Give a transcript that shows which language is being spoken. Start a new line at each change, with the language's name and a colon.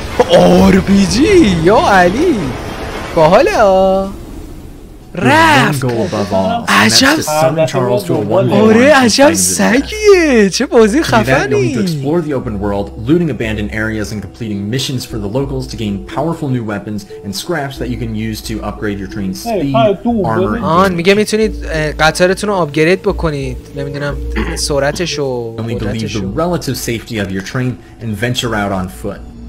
Persian: RPG یا علی باحاله رفت عجب آره عجب سگیه چه بازی خفنی.
English: To explore the open world, looting abandoned areas and completing missions for the locals to gain powerful new weapons and scraps that you can use to upgrade your train's speed, armor and
Persian: میگه میتونید قطارتون رو آپگرید بکنید نمیدونم سرعتش و
English: you'll need to leave the relative safety of your train and venture out on foot.